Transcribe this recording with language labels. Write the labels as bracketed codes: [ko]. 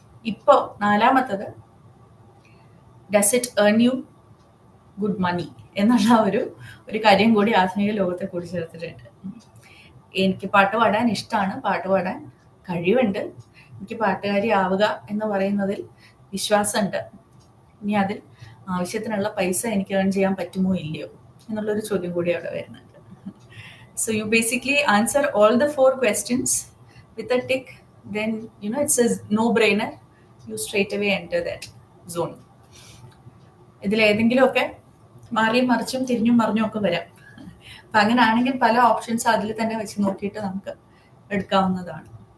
[ml] ഇപ്പോ നാലാമത്തത് [en] does it earn you good money [ml] എന്നുള്ള ഒരു കാര്യം കൂടി ആധുനിക ലോകത്തെ കൂടി ചേർത്തിട്ടുണ്ട്. എനിക്ക് പാട്ട് പാടാൻ ഇഷ്ടമാണ്, പാട്ട് പാടാൻ കഴിവുണ്ട്, എനിക്ക് പാട്ടുകാരി ആവുക എന്ന് പറയുന്നതിൽ വിശ്വാസമുണ്ട്. ഇനി അതിൽ ആവശ്യത്തിനുള്ള പൈസ എനിക്ക് ഏൺ ചെയ്യാൻ പറ്റുമോ ഇല്ലയോ എന്നുള്ളൊരു ചോദ്യം കൂടി അവിടെ വരുന്നുണ്ട്. [en] So you basically answer all the 4 questions with a tick then it's a no-brainer. You straight away enter that zone. [ml] ഇതിലേതെങ്കിലുമൊക്കെ മാറിയും മറിച്ചും തിരിഞ്ഞും മറിഞ്ഞും ഒക്കെ വരാം. അപ്പൊ അങ്ങനെയാണെങ്കിൽ പല ഓപ്ഷൻസ് അതിൽ തന്നെ വെച്ച് നോക്കിയിട്ട് നമുക്ക് എടുക്കാവുന്നതാണ്.